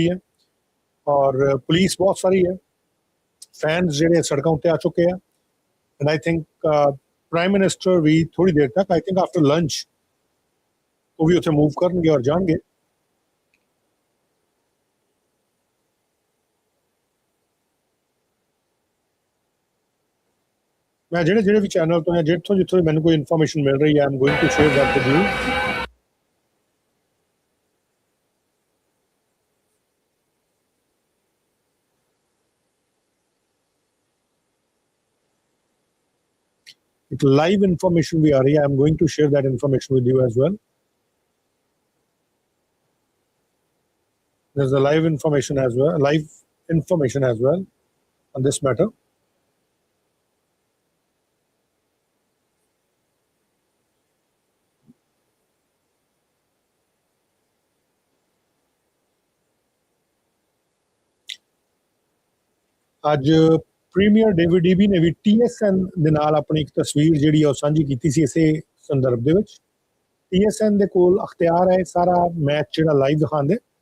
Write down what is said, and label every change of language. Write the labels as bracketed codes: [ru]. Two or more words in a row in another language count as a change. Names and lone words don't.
[hi] है और पुलिस बहुत सारी है, [pa] फैंस ਜਿਹੜੇ ਸੜਕਾਂ ਉੱਤੇ ਆ ਚੁੱਕੇ ਆ [en] and I think Prime Minister [pa] ਵੀ ਥੋੜੀ ਦੇਰ ਤੱਕ [en] I think after lunch [pa] ਉਹ ਵੀ ਉੱਥੇ ਮੂਵ ਕਰਨਗੇ ਔਰ ਜਾਣਗੇ ਮੈਂ ਜਿਹੜੇ ਵੀ ਚੈਨਲ ਤੋਂ ਜਾਂ ਜਿੱਥੋਂ ਮੈਨੂੰ ਕੋਈ ਇਨਫੋਰਮੇਸ਼ਨ ਮਿਲ ਰਹੀ ਹੈ [en] I am going to share that with you. [hi] एक लाइव इंफॉर्मेशन भी आ रही है [en] I am going to share that information with you as well there's a live information as well on this matter [pa] आज ਪ੍ਰੀਮੀਅਰ ਡੇਵਿਡ ਈਬੀ ਨੇ ਵੀ TSN ਦੇ ਨਾਲ ਆਪਣੀ ਇੱਕ ਤਸਵੀਰ ਜਿਹੜੀ ਉਹ ਸਾਂਝੀ ਕੀਤੀ ਸੀ ਇਸੇ ਸੰਦਰਭ ਦੇ ਵਿੱਚ TSN ਦੇ ਕੋਲ ਅਖਤਿਆਰ ਹੈ ਸਾਰਾ ਮੈਚ ਜਿਹੜਾ ਲਾਈਵ ਦਿਖਾਉਂਦੇ